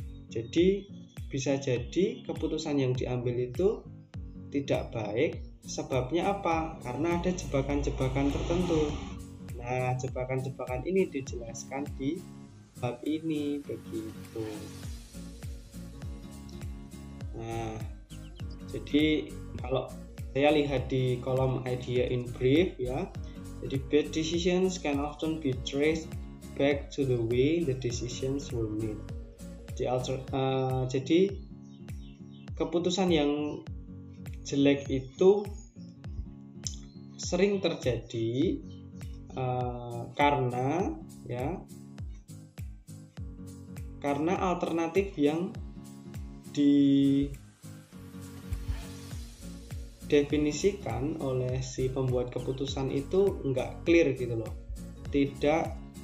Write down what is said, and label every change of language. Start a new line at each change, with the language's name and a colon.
Indonesian: Jadi bisa jadi keputusan yang diambil itu tidak baik. Sebabnya apa? Karena ada jebakan-jebakan tertentu. Nah, jebakan-jebakan ini dijelaskan di bab ini begitu. Nah, jadi kalau saya lihat di kolom idea in brief ya, jadi
English: bad decisions can often be traced back to the way the decisions were made.
Indonesian: Jadi keputusan yang jelek itu sering terjadi karena alternatif yang didefinisikan oleh si pembuat keputusan itu enggak clear gitu loh, tidak